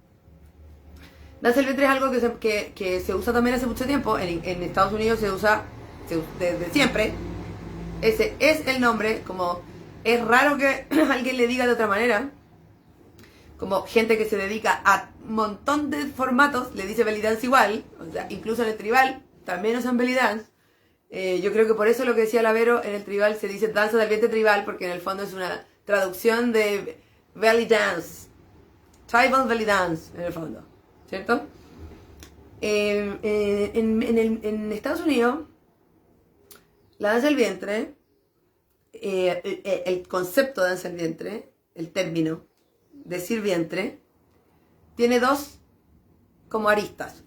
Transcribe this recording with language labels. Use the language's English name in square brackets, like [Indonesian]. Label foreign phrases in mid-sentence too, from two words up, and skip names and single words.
[Spanish] Danza del vientre es algo que se usa también hace mucho tiempo. En Estados Unidos se usa desde siempre. Ese es el nombre. Como es raro que alguien le diga de otra manera. Como gente que se dedica a un montón de formatos le dice [English] belly dance [Spanish] igual. O sea, incluso en el tribal también usan [English] belly dance. [Spanish] Yo creo que por eso lo que decía la Vero, en el tribal se dice danza del vientre tribal, porque en el fondo es una traducción de [English] belly dance. Tribal belly dance, [Spanish] en el fondo. ¿Cierto? En Estados Unidos, la danza del vientre, el concepto de danza del vientre, el término, decir vientre, tiene dos como aristas.